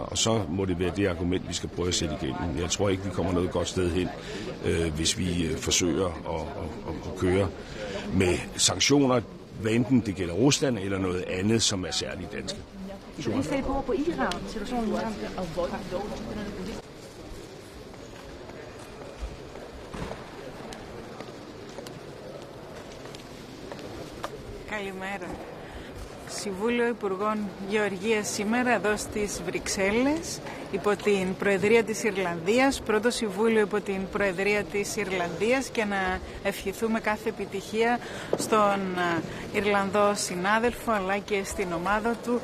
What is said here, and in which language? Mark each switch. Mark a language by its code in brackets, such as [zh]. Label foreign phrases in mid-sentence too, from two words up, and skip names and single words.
[da] Og så må det være det argument, vi skal prøve at sætte igennem. Jeg tror ikke, vi kommer noget godt sted hen, hvis vi forsøger at køre med sanktioner, hvad enten det gælder Rusland eller noget andet, som er særligt danske. Vi ser på Iran, situationen i Iran. [el] Καλημέρα. Συμβούλιο Υπουργών Γεωργίας σήμερα εδώ στις Βρυξέλλες υπό την Προεδρία της Ιρλανδίας, πρώτο Συμβούλιο υπό την Προεδρία της Ιρλανδίας, και να ευχηθούμε κάθε επιτυχία στον Ιρλανδό συνάδελφο αλλά και στην ομάδα του.